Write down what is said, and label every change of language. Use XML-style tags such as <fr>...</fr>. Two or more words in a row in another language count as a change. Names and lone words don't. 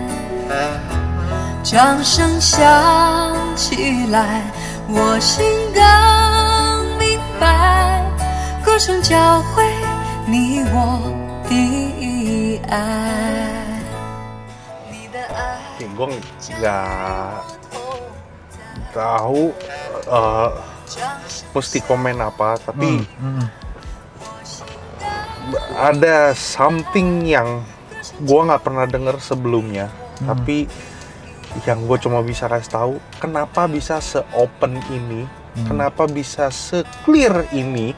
<zh>掌声响起来，我心更明白，歌声教会你我的爱。你的爱</zh> <id>Gue nggak tahu mesti komen apa, tapi ada something yang gue nggak pernah denger sebelumnya, tapi yang gue cuma bisa kasih tahu, kenapa bisa se-open ini, kenapa bisa se-clear ini.</id>